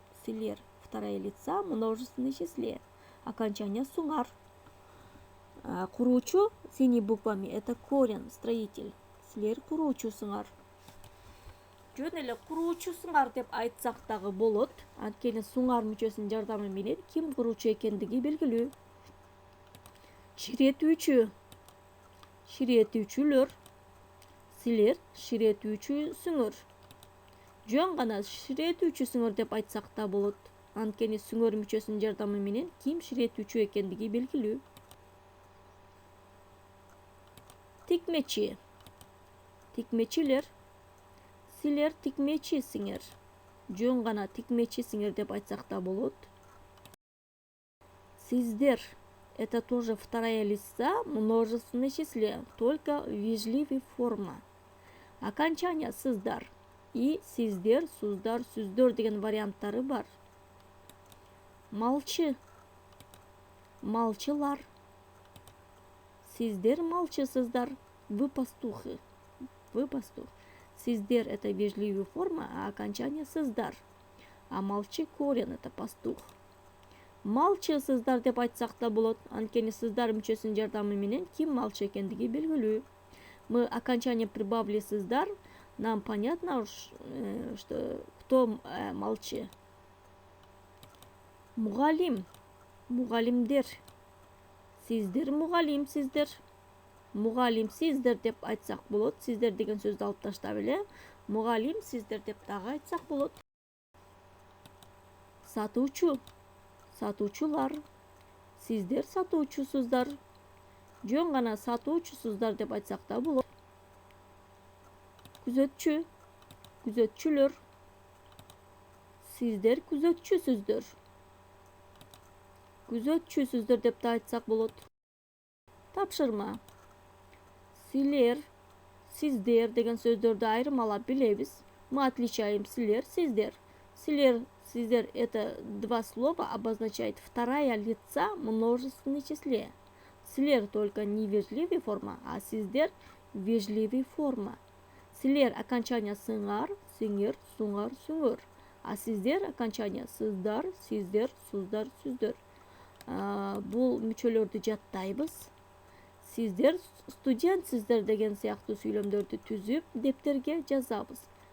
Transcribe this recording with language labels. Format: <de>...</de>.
<ru>Силер второе лица множественное числе. Окончание суңар. Куруучу синими буквами это корень, строитель.</ru> <ky>Силер куруучу сыңар. Жөн эле куруучу сыңар деп айтсак дагы болот. Анткени суңар мүчөсүнүн жардамы менен ким куруучу экендиги белгилүү. Ширетүүчү. Ширетүүчүлөр. Силер ширетүүчү сүңөр. Жөн гана ширетүүчү сүңөр деп айтсак да болот. Анткени сүңөр мүчөсүнүн жардамы менен ким ширетүүчү экендиги белгилүү. Тикмечи. Тикмечилер. Силер тикмечи сиңер. Жөн гана тикмечи сиңер деп айтсак да болот. Сиздер.</ky> <ru>Это тоже вторая лица множественное числе, только вежливый форма. Окончание сыздар.</ru> <ky>И сиздер, суздар, сүздөр деген варианттары бар. Малчы. Малчылар. Сиздер малчысыздар.</ky> <ru>Вы пастухи. Вы пастух. Сиздер это вежливая форма, а окончание сыздар. А малчы корень это пастух.</ru> <ky>Малчысыздар деп айтсак да болот. Анткени сыздар мүчөсүнүн жардамы менен ким малчы экендиги белгилүү.</ky> <ru>Мы окончание прибавили сыздар. Нам понятно, что кто молчи.</ru> <ky>Мугалим. Мугалимдер. Сиздер мугалим сиздер. Мугалим сиздер деп айтсак болот. Сиздер деген сөздү алып таштап эле мугалим сиздер деп дагы айтсак болот. Сатуучу. Сатуучулар. Сиздер сатуучусуздар. Жөн гана сатуучусуздар деп айтсак да болот. Күзөтчү. Күзөтчүлөр. Сиздер күзөтчүсүздөр. Күзөтчүсүздөр деп да айтсак болот. Тапшырма. Силер, сиздер деген сөздөрдү айырмалап билебиз.</ky> <ru>Мы отличаем силер, сиздер. Силер, сиздер это два слова обозначает вторая лица множественное числе. Силер только не вежливая форма, а сиздер вежливая форма. Силер окончание сыңар, сиңер, суңар, сүңөр. А сиздер окончание сыздар, сиздер, суздар, сүздөр.</ru> <ky>Бул мүчөлөрдү жаттайбыз. Сиздер студентсиздер деген сыяктуу сүйлөмдөрдү түзүп дептерге жазабыз.</ky>